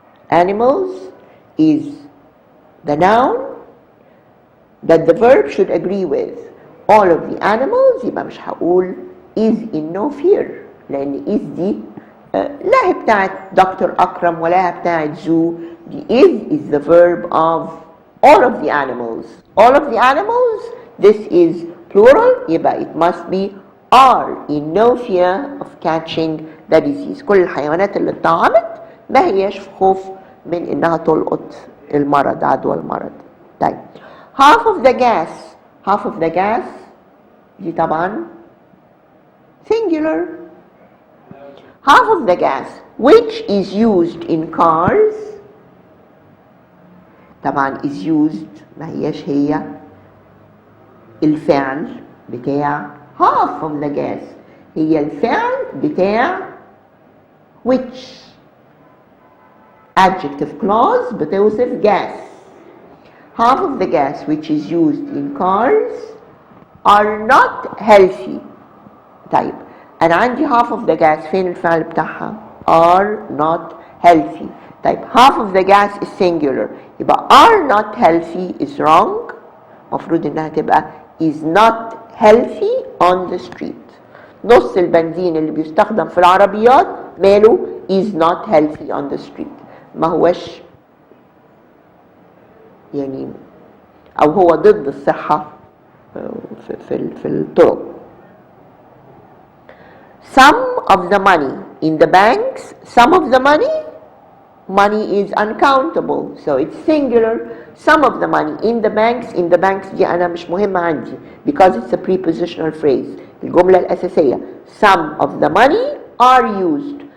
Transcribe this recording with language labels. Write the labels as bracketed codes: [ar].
[en] Animals is the noun that the verb should agree with. All of the animals [ar] يبقى مش هقول [en] is in no fear، [ar] لأن is دي لا هي بتاعت دكتور أكرم ولا هي بتاعت zoo. [en] دي is the verb of all of the animals. All of the animals, this is plural، يبقى it must be are in no fear of catching the disease. [ar] كل الحيوانات اللي اتطعمت ما هياش في خوف من إنها تلقط المرض، عدوى المرض. [en] طيب half of the gas [ar] دي طبعا [en] singular. Half of the gas which is used in cars طبعا is used [ar] ما هياش هي الفعل بتاع [en] half of the gas، [ar] هي الفعل بتاع which adjective clause بتوصف gas. [en] Half of the gas which is used in cars are not healthy. طيب [ar] أنا عندي [en] half of the gas [ar] فين الفعل بتاعها؟ [en] are not healthy. طيب half of the gas is singular يبقى are not healthy is wrong. [ar] مفروض إنها تبقى [en] is not healthy on the street. [ar] نص البنزين اللي بيستخدم في العربيات ماله [en] is not healthy on the street. [ar] ما هوش يعني أو هو ضد الصحة في الطرق. [en] Some of the money in the banks, some of the money is uncountable, so it's singular. Some of the money in the banks [ar] دي أنا مش مهمة عندي [en] because it's a prepositional phrase. [ar] الجملة الأساسية [en] some of the money are used.